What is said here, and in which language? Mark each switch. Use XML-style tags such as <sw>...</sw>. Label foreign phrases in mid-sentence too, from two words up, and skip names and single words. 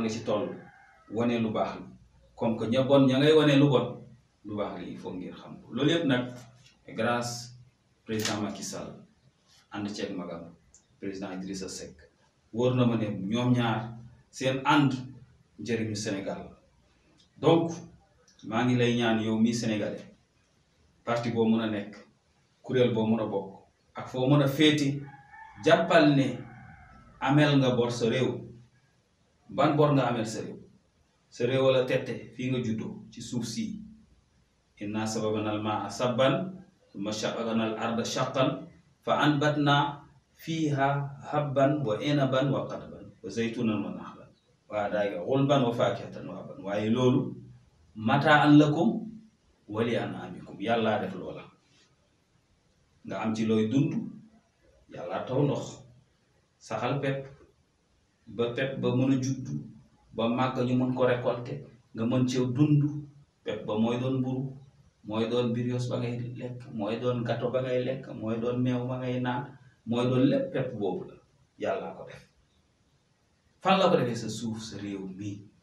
<wo>nga ci toll wane lu baax li</wo> <fr>comme que</fr> <wo>ña ngay wane lu bon lu baax li il faut ngir xam ko loolu yëpp nag</wo> <fr>grâce président</fr> <wo>Macky Sall ànd ceeg magam président Idrissa Seck wóor na ma ne ñoom ñaar seen ànd njëriñu Sénégal donc maa ngi lay ñaan yow mi sénégalais parti boo mën a nekk kuréel boo mën a bokk ak foo mën a féeti jàppal ne amel nga bor sa réew. ban bor nga amel sa réew wala tette fii nga juddoo ci suuf si</wo> <ar>إنا صببنا الماء صبا ثم شققنا الأرض شقا فأنبتنا فيها حبا وعنبا وقضبا وزيتونا ونخلا وحدائق غلبا وفاكهة وحبا</ar> <wo>waaye loolu</wo> <ar>متاعا لكم ولأنعامكم</ar> <wo>yàllaa def loola nga am ci looy dund yàllaa taw ndox saxal pepp ba mën a juddu ba màgg ñu mën ko récolter nga mën ci dund pepp ba mooy doon mburu mooy doon birios ba ngay lekk mooy doon gâteau ba ngay lekk mooy doon meew ba ngay naan mooy doon lépp pepp boobu la yàllaa ko def fan la ko defee sa suuf sa réew mi</wo>